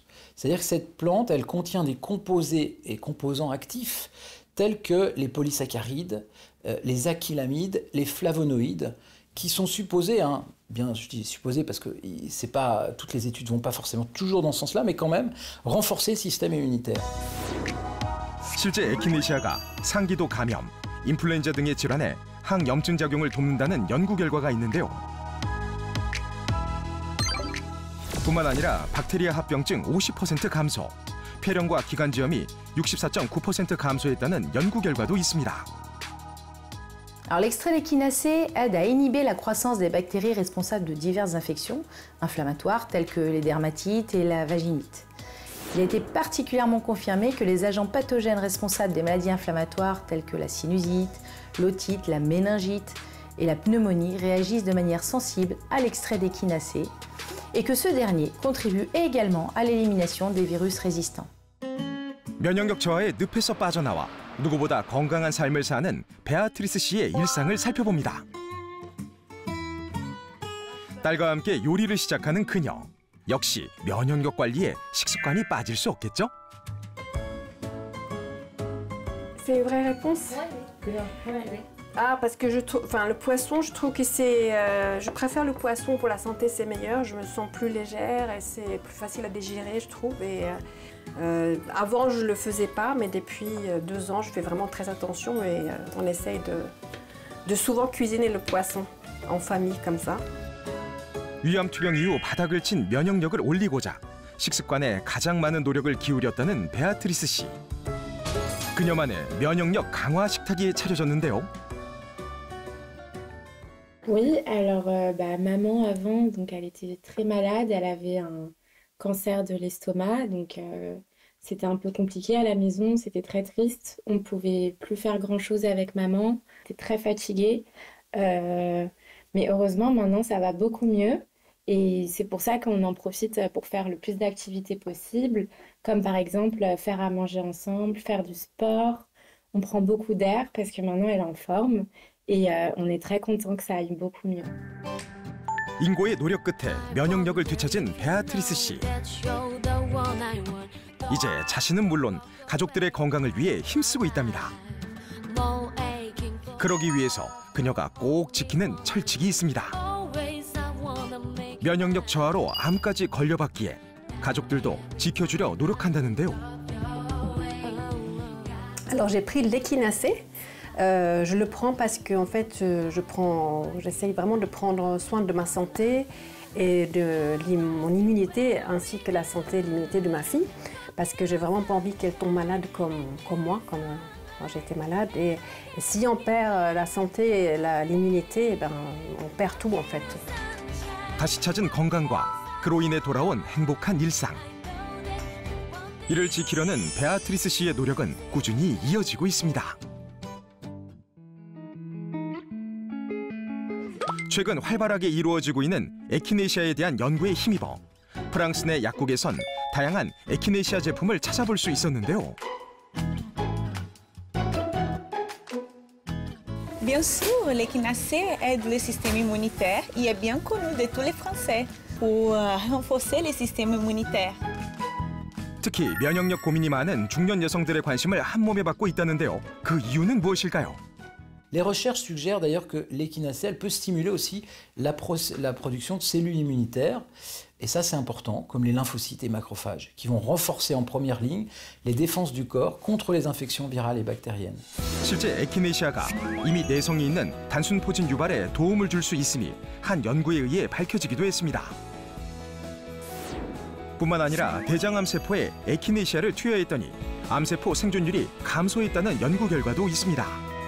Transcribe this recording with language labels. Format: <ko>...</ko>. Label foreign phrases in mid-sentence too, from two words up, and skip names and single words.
<fr>C'est-à-dire que cette plante, elle contient des composés et composants actifs tels que les polysaccharides, les acrylamides, les flavonoïdes, qui sont supposés, bien je dis supposés parce que c'est pas, toutes les études ne vont pas forcément toujours dans ce sens-là, mais quand même renforcer le système immunitaire.</fr> <ko>실제 에키네시아가 상기도 감염, 인플루엔자 등의 질환에 항염증 작용을 돕는다는 연구 결과가 있는데요. 뿐만 아니라 박테리아 합병증 50% 감소, 폐렴과 기관지염이 64.9% 감소했다는 연구 결과도 있습니다.</ko> <fr>Alors l'extrait d'Echinacée aide à inhiber la croissance des bactéries responsables de diverses infections inflammatoires telles que les dermatites et la vaginite. Il a été particulièrement confirmé que les agents pathogènes responsables des maladies inflammatoires telles que la sinusite, l'otite, la méningite et la pneumonie réagissent de manière sensible à l'extrait d'Echinacée et que ce dernier contribue également à l'élimination des virus résistants.</fr> <ko>면역력 저하의 늪에서 빠져나와 누구보다 건강한 삶을 사는 베아트리스 씨의 일상을 살펴봅니다. 딸과 함께 요리를 시작하는 그녀. 역시 면역력 관리에 식습관이 빠질 수 없겠죠?</ko> <fr>C'est une vraie réponse? Oui. Ah, parce que le poisson, je trouve que c'est... je préfère le poisson pour la santé, c'est meilleur. Je me sens plus légère et c'est plus facile à digérer, je trouve. Et, avant, je ne le faisais pas, mais depuis 2 ans, je fais vraiment très attention et on essaye de souvent cuisiner le poisson en famille, comme ça.</fr> <ko>위암 투병 이후 바닥을 친 면역력을 올리고자 식습관에 가장 많은 노력을 기울였다는 베아트리스 씨. 그녀만의 면역력 강화 식탁이 차려졌는데요.</ko> <fr>Oui, alors maman avant, donc elle était très malade, elle avait un cancer de l'estomac, donc c'était un peu compliqué à la maison, c'était très triste, on ne pouvait plus faire grand-chose avec maman, j'étais très fatiguée, mais heureusement maintenant ça va beaucoup mieux et c'est pour ça qu'on en profite pour faire le plus d'activités possible, comme par exemple faire à manger ensemble, faire du sport, on prend beaucoup d'air parce que maintenant elle est en forme. Et on est très content que ça aille beaucoup mieux.</fr> <ko>인고의 노력 끝에 면역력을 되찾은 베아트리스 씨. 이제 자신은 물론 가족들의 건강을 위해 힘쓰고 있답니다. 그러기 위해서 그녀가 꼭 지키는 철칙이 있습니다. 면역력 저하로 암까지 걸려봤기에 가족들도 지켜주려 노력한다는데요.</ko> <fr>Alors j'ai pris l'Echinacée. Je le prends parce que en fait, j'essaye vraiment de prendre soin de ma santé et de mon immunité ainsi que la santé et l'immunité de ma fille parce que j'ai vraiment pas envie qu'elle tombe malade comme moi, quand j'ai été malade. Et si on perd la santé et l'immunité, on perd tout en fait.</fr> <ko>다시 찾은 건강과 그로 인해 돌아온 행복한 일상. 이를 지키려는 베아트리스 씨의 노력은 꾸준히 이어지고 있습니다. 최근 활발하게 이루어지고 있는 에키네시아에 대한 연구에 힘입어 프랑스 내 약국에선 다양한 에키네시아 제품을 찾아볼 수 있었는데요.</ko> <fr>Bien sûr, l'Echinacée aide le système immunitaire et est bien connu de tous les Français pour renforcer le système immunitaire.</fr> <ko>특히 면역력 고민이 많은 중년 여성들의 관심을 한 몸에 받고 있다는데요. 그 이유는 무엇일까요?</ko> <fr>Les recherches suggèrent d'ailleurs que l'échinacée peut stimuler aussi la production de cellules immunitaires. Et ça, c'est important, comme les lymphocytes et macrophages, qui vont renforcer en première ligne les défenses du corps contre les infections virales et bactériennes.</fr> <ko>실제 에키네시아가 이미 내성이 있는 단순 포진 유발에 도움을 줄 수 있음이 한 연구에 의해 밝혀지기도 했습니다. 뿐만 아니라 대장암 세포에 에키네시아를 투여했더니 암세포 생존율이 감소했다는 연구 결과도 있습니다.</ko>